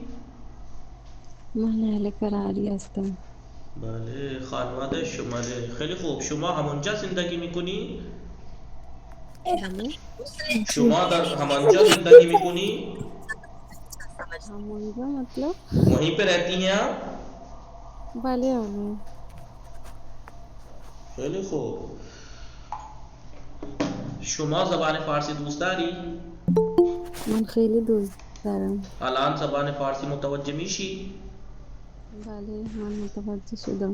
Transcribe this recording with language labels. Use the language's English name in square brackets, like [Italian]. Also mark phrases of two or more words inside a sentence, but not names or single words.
[Persian] من اهل کراری هستم. بله. خانواده شماله. خیلی خوب. شما همونجا زندگی میکنی؟ شما در همونجا زندگی میکنی؟ همونجا مطلب؟ [Urdu] وہیں پہ رہتی ہیں آپ؟ [Persian] بله آقا. خیلی خوب. شما زبان فارسی دوست داری؟ من خیلی دوست دارم. الان زبان فارسی متوجه میشی؟ بله من متوجه شدم.